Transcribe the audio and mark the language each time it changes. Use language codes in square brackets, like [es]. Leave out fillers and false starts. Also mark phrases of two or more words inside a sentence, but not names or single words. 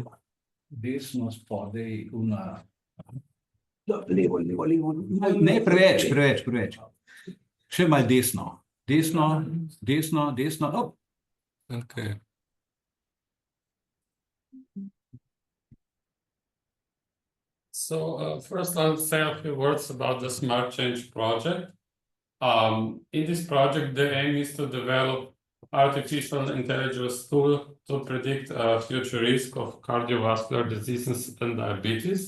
[sl] Desno spodaj na. Levo. Ne, preveč. Še malo desno. Desno. Oh. [en] Okay. So first I'll say a few words about the Smart Change project. In this project, the aim is to develop artificial intelligence tool to predict future risk of cardiovascular diseases and diabetes.